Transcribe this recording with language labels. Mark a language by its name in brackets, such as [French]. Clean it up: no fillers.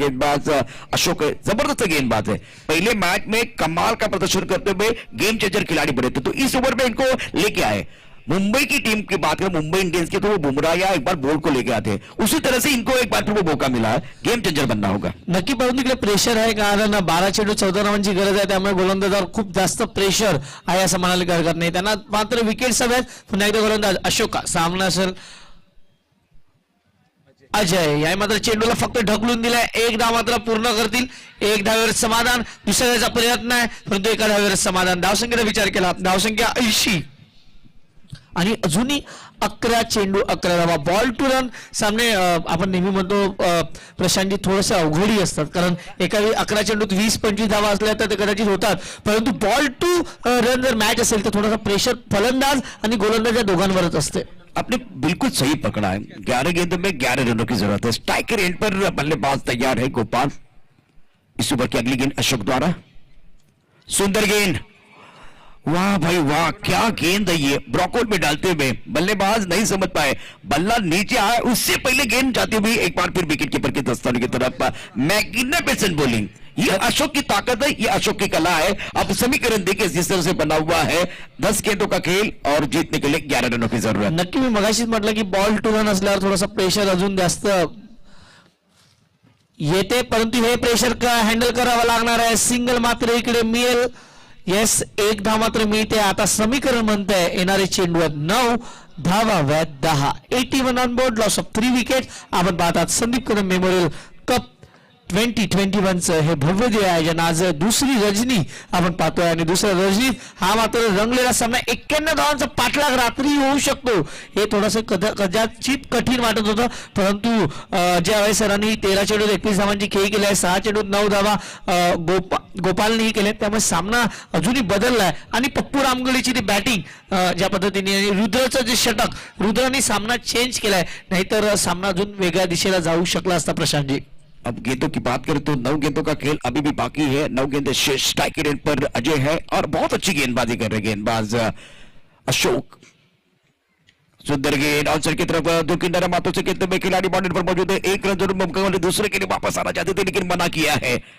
[Hindi] गेंदबाज अशोक जबरदस्त गेंदबाज है, पहले मैच में कमाल का प्रदर्शन करते हुए गेम चेंजर खिलाड़ी बने थे, तो इस ओवर में इनको लेके आए। मुंबई की टीम की बात करें, मुंबई इंडियंस की, तो वो बुमराह या एक बार बोल्ट को लेके आते हैं, उसी तरह से इनको एक बार फिर वो मौका मिला है, गेम चेंजर बनना होगा. [Marathi] नक्की, परंतु इकडे प्रेशर आहे, कारण 12 चेंडू 14 धावांची गरज आहे, त्यामुळे गोलंदाजावर खूप जास्त प्रेशर आहे असं म्हणायला काही हरकत नाही. त्यांना मात्र विकेट्स हव्यात. पुन्हा एकदा गोलंदाज अशोका, सामना असेल अजय. या मात्र चेंडूला फक्त ढकलून दिलाय. एक धाव मात्र पूर्ण करतील. एक धावेवर समाधान. दुसऱ्याचा प्रयत्न आहे, परंतु एका धावेवर समाधान. धावसंख्येचा विचार केला, धावसंख्या 80 आणि अजूनही 11 चेंडू 11 धावा. बॉल टू रन सामने आपण नेहमी म्हणतो प्रशांतजी थोडंसं अवघडी असतात, कारण एका वेळी 11 चेंडूत 20-25 धावा असल्या तर ते कदाचित होतात, परंतु बॉल टू रन जर मॅच असेल तर थोडासा प्रेशर फलंदाज आणि गोलंदाज या दोघांवरच असते. [Hindi] आपने बिल्कुल सही पकड़ा है. 11 गेंदों में 11 रनों की जरूरत है. स्ट्राइकर एंड पर बल्लेबाज तैयार है गोपाल. इस ओवर की अगली गेंद अशोक द्वारा. सुंदर गेंद, वाह भाई वाह, क्या गेंद है ये. ब्रॉकआउट में डालते हुए बल्लेबाज नहीं समझ पाए, बल्ला नीचे आया, उससे पहले गेंद जाती हुई एक बार फिर विकेट कीपर के दस्ताने की तरफ. [English] magnificent bowling, [Hindi] ये अशोक की ताकत है, ये अशोक की कला है. अब समीकरण देखिए जिस तरह से बना हुआ है, 10 गेंदों का खेल और जीतने के लिए 11 रनों की जरूरत. [Marathi] नक्की, मी मगाशीच म्हटलं की बॉल टू रन असल्यावर थोडासा प्रेशर अजून जास्त येते, परंतु हे प्रेशर हँडल करावं लागणार आहे. सिंगल मात्र इकडे मिळेल. येस, एक धाव मात्र मिळते. आता समीकरण म्हणतंय येणारे चेंडू 9 धावा 10. [English] 81 on board, loss of 3 wicket. [Marathi] आपण पाहतात संदीप कदम मेमोरियल कप 2021चं हे भव्य जे आयोजन. आज दुसरी रजनी आपण पाहतोय आणि दुसऱ्या रजनीत हा मात्र रंगलेला सामना. 91 धावांचा पाठलाग रात्री होऊ शकतो, हे थोडंसं कदाचित कठीण वाटत होतं, परंतु ज्यावेळी सरांनी 13 चेंडूत 31 धावांची खेळी केली आहे, 6 चेंडूत 9 धावा गोपालनेही केल्या, त्यामुळे सामना अजूनही बदललाय. आणि पप्पू रामगडीची ती बॅटिंग ज्या पद्धतीने, रुद्रचं जे षटक, रुद्राने सामना चेंज केलाय, नाहीतर सामना अजून वेगळ्या दिशेला जाऊ शकला असता. प्रशांतजी, [Hindi] अब गेंदों की बात करें तो 9 गेंदों का खेल अभी भी बाकी है. 9 गेंदें शेष. स्ट्राइक रेट पर अजय है और बहुत अच्छी गेंदबाजी कर रहे गेंदबाज अशोक. सुंदर गेंद आउटसाइड की तरफ, दो किनारा माथों से खेलते हुए खिलाड़ी बाउंड्री पर मौजूद है. एक रन जरूर मौका वाले दूसरे के लिए वापस आना चाहते थे, लेकिन मना किया है.